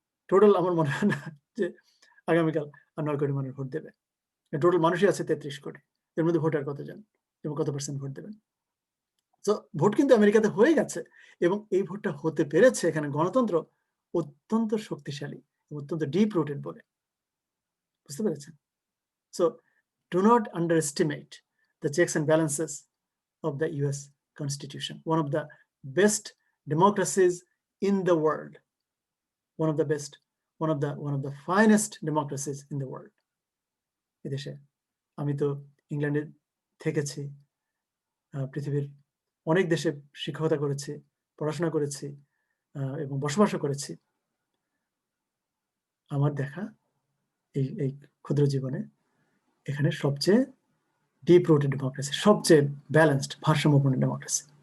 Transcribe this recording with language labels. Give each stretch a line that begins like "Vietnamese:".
Bangla: Total আমার মনে হয় না যে আগামীকাল আর 9 কোটি মানুষ ভোট দেবে। টোটাল মানুষই আছে 33 কোটি, এর মধ্যে ভোটার কতজন এবং কত পার্সেন্ট ভোট দেবেন? তো ভোট কিন্তু আমেরিকাতে হয়ে গেছে, এবং এই ভোটটা হতে পেরেছে এখানে গণতন্ত্র অত্যন্ত শক্তিশালী, অত্যন্ত ডিপ রুটেড বলে, বুঝতে পেরেছেন?
English: So do not underestimate the checks and balances of the US Constitution, one of the best democracies in the world, one of the best, one of the finest democracies in the world.
Bangla: এদেশে আমি তো ইংল্যান্ডে থেকেছি, পৃথিবীর অনেক দেশে শিক্ষকতা করেছি, পড়াশোনা করেছি এবং বসবাসও করেছি। আমার দেখা এই ক্ষুদ্র জীবনে এখানে সবচেয়ে ডিপ রুটেড ডেমোক্রেসি, সবচেয়ে ব্যালেন্সড, ভারসাম্যপূর্ণ ডেমোক্রেসি।